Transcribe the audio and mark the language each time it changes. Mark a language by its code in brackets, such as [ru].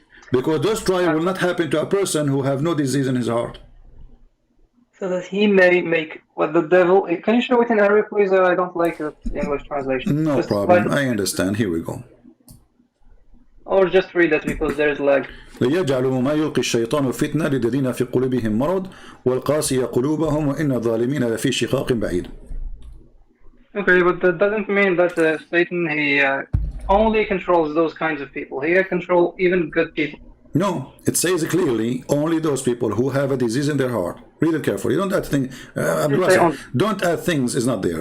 [en] Because those trials will not happen to a person who have no disease in his heart. So that he may make what the devil... Can you show it in Arabic, please? I don't like the English translation. No just problem. I understand. Here we go. Or just read that because there's lag. [ar] ليجعلوا ما يلقي الشيطان فتنة للذين في قلوبهم مرض والقاسية قلوبهم وإن الظالمين لفي شقاق بعيد. [en] Okay, but that doesn't mean that Satan, he only controls those kinds of people. He can control even good people. No, it says clearly only those people who have a disease in their heart. Read it carefully. Don't add things. Don't add things. Is not there.